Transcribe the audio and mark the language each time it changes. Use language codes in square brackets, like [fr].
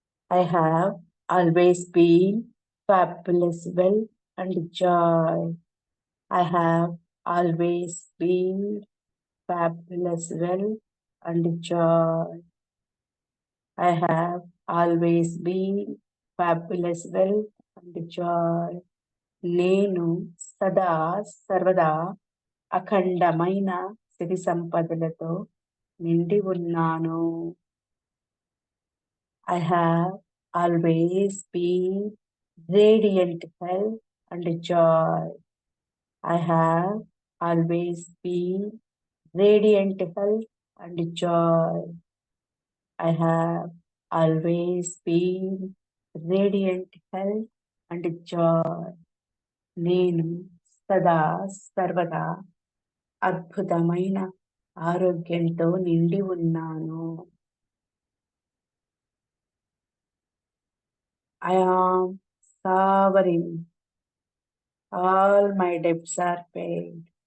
[en] I have always been fabulous wealth and joy. I have always been fabulous wealth and joy. I have always been fabulous wealth and joy. [te] నేను సదా సర్వదా అఖండమైన సిరి సంపదలతో నిండి ఉన్నాను. [en] I have always been radiant health and joy. I have always been radiant health and joy. I have always been radiant health and joy. [te] నేను సదా సర్వదా అద్భుతమైన ఆరోగ్యంతో నిండి ఉన్నాను. [en] I am sovereign. All my debts are paid.